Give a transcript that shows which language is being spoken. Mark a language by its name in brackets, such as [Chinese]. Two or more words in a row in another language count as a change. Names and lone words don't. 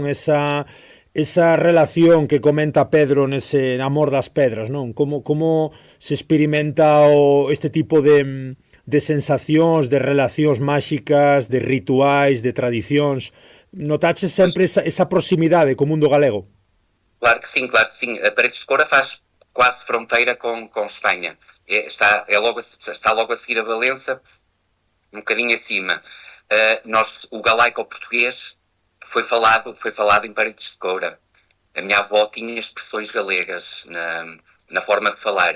[Galician] Esa relación que comenta Pedro nese Amor das Pedras, non? Como se experimenta este tipo de sensacións, de relacións máxicas, de rituais, de tradicións. Notaxe sempre esa proximidade co mundo galego? [Portuguese] Claro que sim. A Paredes de Coura faz quase fronteira com Espanha. Está logo a seguir a Valença, um bocadinho acima. O galaico-português foi falado em Paredes de Coura. A minha avó tinha expressões galegas na forma de falar.